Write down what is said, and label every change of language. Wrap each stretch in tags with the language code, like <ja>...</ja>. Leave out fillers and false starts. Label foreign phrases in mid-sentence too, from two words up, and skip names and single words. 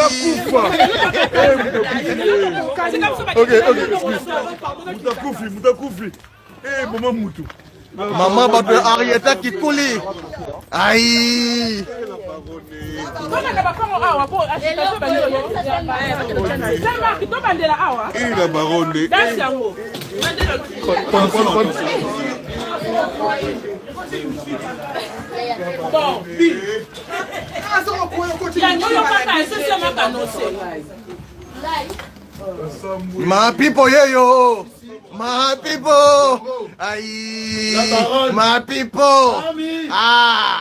<ln>Ok, Moutakoufli. Eh, maman Moutou. Maman bato ya Arieta Kikuli. Aïe.</ln> <fr>Et la baronne.</fr> <en>My people, yeah, yo. My people. Aïe. My people. Ah.</en>